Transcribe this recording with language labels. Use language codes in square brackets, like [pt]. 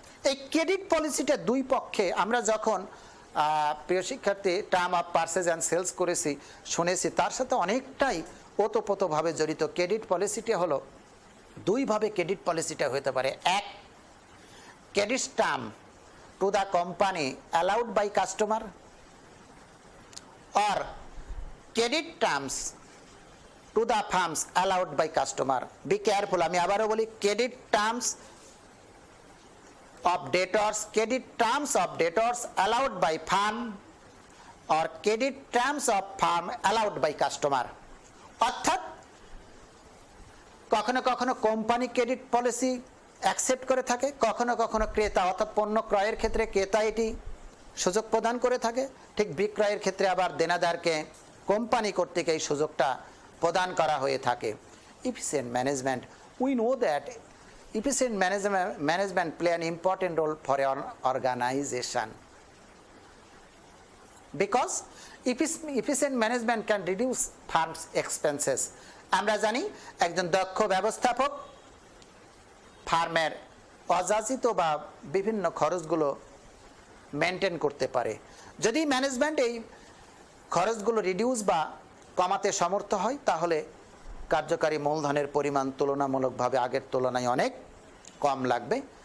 [bn] এই ক্রেডিট পলিসিটা দুই পক্ষে আমরা যখন প্রিয় শিক্ষার্থী term of purchase and sales শুনেছি তার সাথে অনেকটাই ওতপ্রোতভাবে জড়িত। ক্রেডিট পলিসিটা হলো দুইভাবে ক্রেডিট পলিসিটা হতে পারে। [en] এক, credit term to the company allowed by customer, or credit terms to the firms allowed by customer. Be careful, [bn] আমি আবারও বলি, [en] Credit terms of debtors, credit terms of debtors allowed by firm or credit terms of firm allowed by customer। [bn] অর্থাৎ কখনো কখনো company credit policy accept করে থাকে, কখনো কখনো ক্রেতা অর্থাৎ পণ্য ক্রয়ের ক্ষেত্রে ক্রেতা এটি সুযোগ প্রদান করে থাকে, ঠিক বিক্রয়ের ক্ষেত্রে আবার দেনাদারকে কোম্পানি কর্তৃক এই সুযোগটা প্রদান করা হয়ে থাকে। [en] Efficient management, we know that efficient management play an important role for an organization because efficient management can reduce firms expenses। [bn] আমরা জানি একজন দক্ষ ব্যবস্থাপক ফার্মের অযাচিত বা বিভিন্ন খরচগুলো মেনটেন করতে পারে। যদি ম্যানেজমেন্ট এই খরচগুলো রিডিউস বা কমাতে সমর্থ হয় তাহলে কার্যকারী মূলধনের পরিমাণ তুলনামূলকভাবে আগের তুলনায় অনেক কম লাগবে।